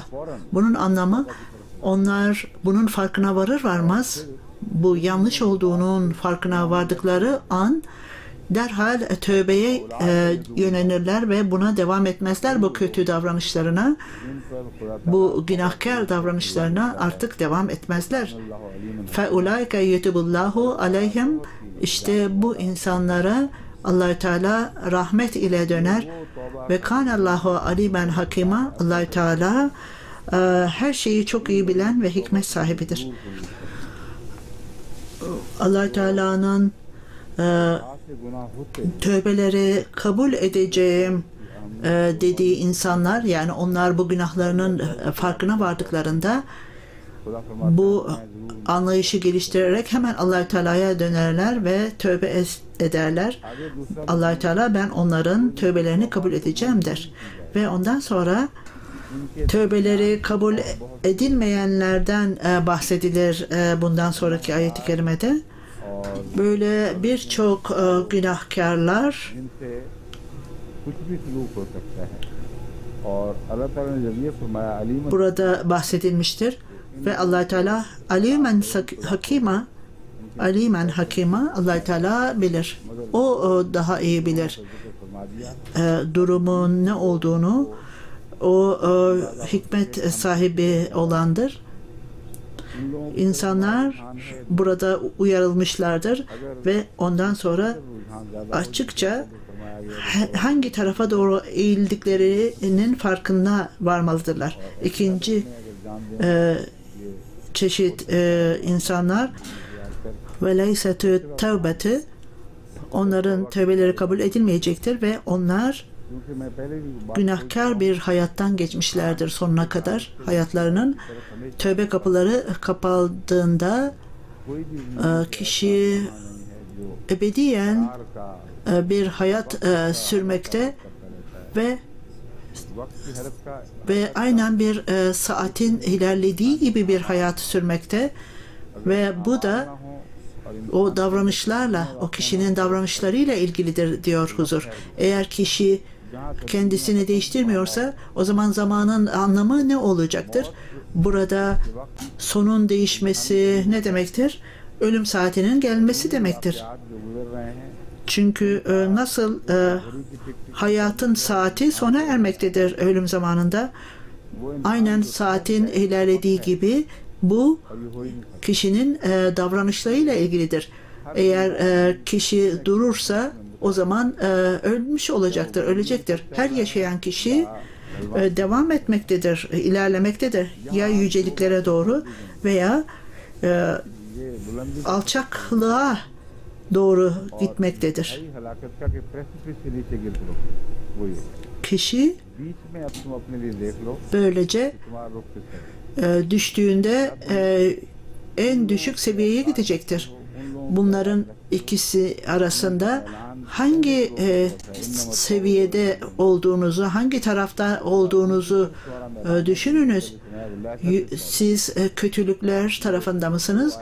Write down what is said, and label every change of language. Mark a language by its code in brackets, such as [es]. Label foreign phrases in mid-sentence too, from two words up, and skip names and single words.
[tr] Bunun anlamı onlar bunun farkına varır varmaz bu yanlış olduğunun farkına vardıkları an derhal tövbeye yönelirler ve buna devam etmezler, bu kötü davranışlarına, bu günahkar davranışlarına artık devam etmezler. [ar] فَاُولَٰئِكَ يُتُبُ اللّٰهُ عَلَيْهِمْ. [tr] İşte bu insanlara Allah-u Teala rahmet ile döner ve [ar] كان الله عليما حكيما. [tr] Allah-u Teala her şeyi çok iyi bilen ve hikmet sahibidir. Allah Teala'nın [ur] سے گناہ ہوتے [tr] tövbeleri kabul edeceğim dediği insanlar, yani onlar bu günahlarının farkına vardıklarında [ur] خدا فرماتا [tr] bu [ur] ہے، میں ضرور [tr] anlayışı geliştirerek hemen Allah Teala'ya dönerler ve tövbe ederler. [ur] آگے دوسرا [tr] Allah Teala ben onların tövbelerini kabul edeceğim der. Ve ondan sonra [ur] ان کے [tr] tövbeleri kabul edilmeyenlerden bahsedilir bundan sonraki ayet-i kerimede. [ur] اور [tr] Böyle birçok günahkarlar [ur] جن سے کچھ بھی سلوک ہو سکتا ہے اور اللہ تعالیٰ نے جب یہ فرمایا علیمن [tr] burada bahsedilmiştir. Ve Allah Teala [ar] عليما حكيما, [tr] Allah Teala bilir. O daha iyi bilir [ur] فرما دیا [tr] durumun ne olduğunu. O hikmet sahibi olandır. [ur] ان لوگوں کو [tr] İnsanlar burada uyarılmışlardır ve ondan sonra [ur] رجحان زیادہ [tr] açıkça [ur] فرمایا گیا [tr] hangi tarafa doğru eğildiklerinin farkına varmalıdırlar. İkinci [ur] اگر جان دیں [tr] çeşit insanlar ve [ar] ليست التوبة, [tr] onların tövbeleri kabul edilmeyecektir ve onlar [ur] کیونکہ میں پہلے بھی بات [tr] günahkar bir hayattan geçmişlerdir sonuna kadar. Hayatlarının tövbe kapıları kapaldığında [ur] کوئی بھی [tr] kişi ebediyen [ur] کار کا [tr] bir hayat sürmekte ve [ur] وقت کی حرت کا [tr] ve aynen bir saatin ilerlediği gibi bir hayat sürmekte ve bu da [ur] ہو اور ان [tr] o davranışlarla, o kişinin davranışlarıyla ilgilidir diyor huzur. Eğer kişi kendisini değiştirmiyorsa o zaman zamanın anlamı ne olacaktır? Burada sonun değişmesi ne demektir? Ölüm saatinin gelmesi demektir. [ur] آج جو گزر رہے ہیں [tr] Çünkü nasıl hayatın saati sona ermektedir ölüm zamanında. [ur] وہ ان [tr] Aynen saatin ilerlediği gibi bu [ur] اور یہ ہو ہی نہیں سکتا [tr] kişinin davranışlarıyla ilgilidir. Eğer kişi durursa o zaman ölmüş olacaktır, ölecektir. Her yaşayan kişi devam etmektedir, ilerlemektedir. Ya yüceliklere doğru veya [ur] یہ بلندی [tr] alçaklığa doğru gitmektedir. [ur] ہے ہلاکت کا کہ پریسیپس سے نیچے گر پڑو وہ یہ [tr] Kişi [ur] بیچ میں اب تم اپنے لیے دیکھ لو [tr] böylece [ur] تمہارا رخ کس طرف [tr] düştüğünde en düşük seviyeye gidecektir. Bunların ikisi arasında hangi seviyede olduğunuzu, hangi tarafta olduğunuzu düşününüz. Siz kötülükler tarafında mısınız?